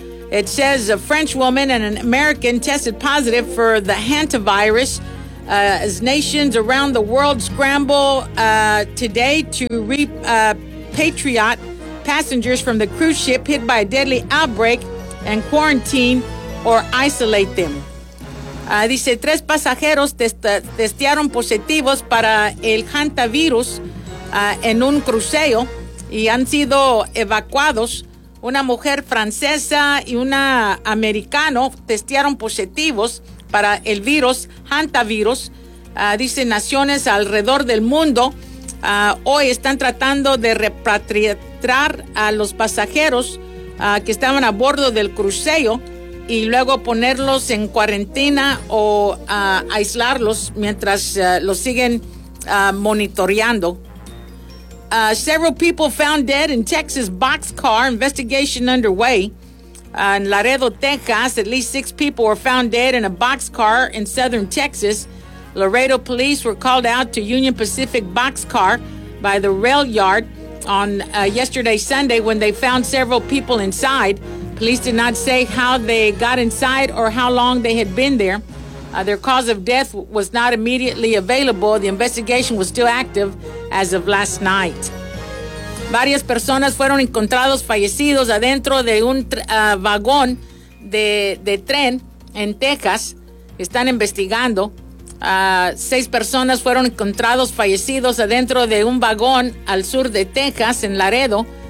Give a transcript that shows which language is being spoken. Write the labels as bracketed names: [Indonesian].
[English] It says a French woman and an American tested positive for the hantavirus as nations around the world scramble today to repatriate passengers from the cruise ship hit by a deadly outbreak and quarantine or isolate them. [Spanish] Dice, tres pasajeros testearon positivos para el hantavirus en un crucero y han sido evacuados. Una mujer francesa y una americano testearon positivos para el virus hantavirus. Dice, naciones alrededor del mundo hoy están tratando de repatriar a los pasajeros que estaban a bordo del crucero y luego ponerlos en cuarentena o aislarlos mientras los siguen monitoreando. [English] Several people found dead in Texas boxcar investigation underway. In Laredo, Texas, at least 6 people were found dead in a boxcar in southern Texas. Laredo police were called out to Union Pacific boxcar by the rail yard on yesterday, Sunday, when they found several people inside. Police did not say how they got inside or how long they had been there. Their cause of death was not immediately available. The investigation was still active as of last night. [Spanish] Varias personas fueron encontrados fallecidos adentro de un vagón de tren en Texas. Están investigando. 6 personas fueron encontrados fallecidos adentro de un vagón al sur de Texas, en Laredo.